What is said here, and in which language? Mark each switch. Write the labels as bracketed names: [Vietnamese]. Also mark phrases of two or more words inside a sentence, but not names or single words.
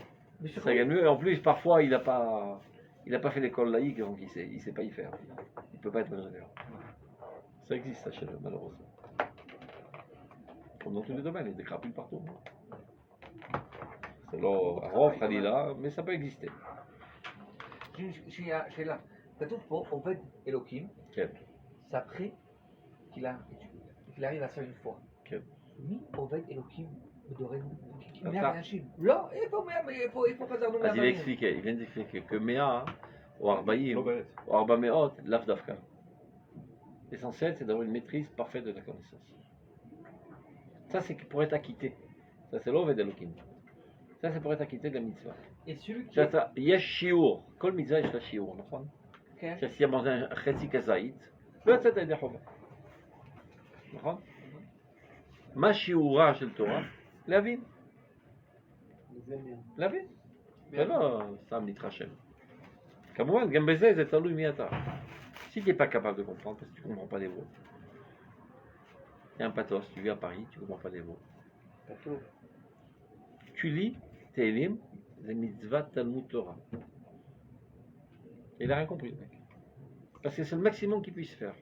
[French] Ça gagne mieux, et en plus, parfois, il n'a pas fait l'école laïque, donc il sait pas y faire. Il peut pas être ingénieur. Ça existe, ça, chez eux, malheureusement. Comme dans tous les domaines, il y a des crapules partout. C'est l'or, Khalila, mais ça peut exister. J'ai là. [Hebrew] כתוב פה עובד אלוקים, כן, [French] c'est après qu'il arrive à ça une fois. [Hebrew] כן. מי עובד אלוקים בדורנו? אתה. 100 אנשים. לא, איפה חזרנו אז [French] il [Hebrew] מהבנים? [French] vient d'expliquer que 100 ou 40 ou 400, [Hebrew] לאו דווקא. [French] L'essentiel, c'est d'avoir une maîtrise parfaite de la connaissance. Ça, c'est pour être acquitté. Ça, c'est l' [Hebrew] עובד אלוקים. [French] Ça, c'est pour être acquitté de la mitzvah. Et celui qui... [Hebrew] יש שיעור, כל מצווה יש לה שיעור, נכון? כן. שעשייה חצי כזית, לא יצאת ידי חובה. נכון? מה שיעורה של תורה? להבין. להבין. ולא סתם להתחשב. כמובן, גם בזה זה תלוי מי אתה. [French] Si Si tu n'es pas capable de comprendre, parce que tu ne comprends pas les mots, il y a un pathos, tu vis à Paris, tu ne comprends pas les mots. Tu lis Tehillim, les [Hebrew] מצווה תלמוד תורה. [French] Il n'a rien compris, le mec. Parce que c'est le maximum qu'il puisse faire.